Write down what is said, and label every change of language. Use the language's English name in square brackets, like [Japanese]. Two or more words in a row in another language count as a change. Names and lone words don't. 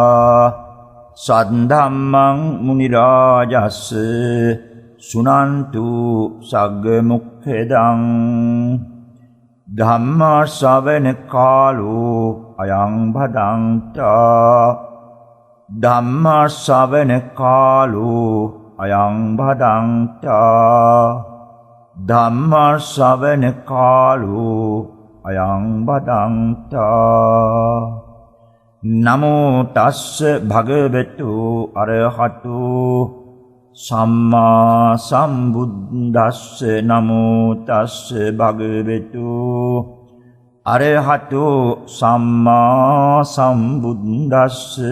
[Pali] सद्धम्मं मुनिराजस् शृण्वन्तु सग्मुखेदं धम्मश्रवण कालो अयं भदन्ता धम्मश्रवण कालो अयं भदन्ता ධම්මශ්‍රවණ කාලෝ අයං බදන්තා. නමෝ තස්ස භගවතු අරහතු සම්මා සම්බුද්දස්ස. නමෝ තස්ස භගවතු අරහතු සම්මා සම්බුද්දස්ස.